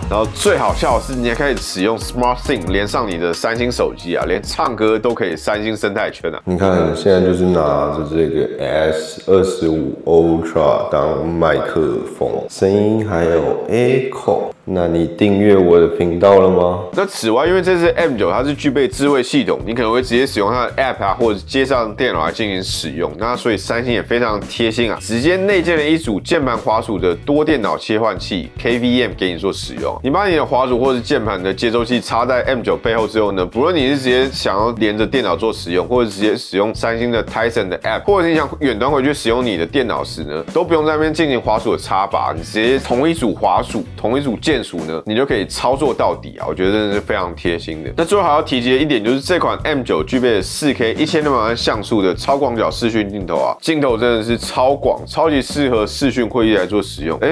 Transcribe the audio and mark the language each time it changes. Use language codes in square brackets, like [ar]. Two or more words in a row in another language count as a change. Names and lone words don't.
[zh] 然後最好笑的是，你還可以使用 SmartThings 連上你的三星手機啊，連唱歌都可以三星生態圈啊。你看現在就是拿着這個 S25 Ultra 當麥克風，聲音還有 Echo。那你訂閱我的頻道了嗎？那此外，因為這次 M9 它是具備智慧系統，你可能會直接使用它的 App 啊，或者接上電腦來進行使用。那所以三星也非常貼心啊，直接內建了一組鍵盤滑鼠的多電腦切換器 KVM 給你做使用。你把你的滑鼠或是鍵盤的接收器插在 M9 背後之後呢，不論你是直接想要連着電腦做使用，或者直接使用三星的 Tizen 的 App， 或者你想遠端回去使用你的電腦時呢，都不用在那邊進行滑鼠的插拔，你直接同一組滑鼠、同一組鍵鍵鼠呢，你就可以操作到底啊，我覺得真的是非常貼心的。那最後還要提及的一點就是這款 M9 具備了 4K 1600萬像素的超廣角視訊鏡頭啊，鏡頭真的是超廣，超級適合視訊會議來做使用。